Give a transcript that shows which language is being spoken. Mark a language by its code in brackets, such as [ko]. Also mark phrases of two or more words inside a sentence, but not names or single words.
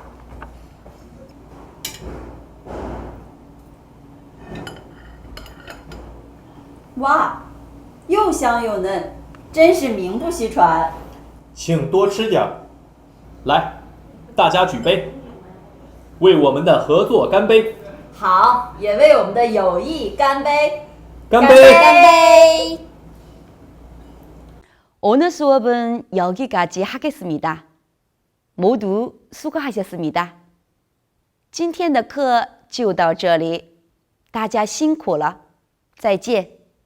[zh] 哇，又香又嫩，真是名不虚传。请多吃点儿。来，大家举杯，为我们的合作干杯！好，也为我们的友谊干杯！干杯！干杯！ [ko] 오늘 수업은 여기까지 하겠습니다. 모두 수고하셨습니다. [zh] 今天的课就到这里，大家辛苦了，再见。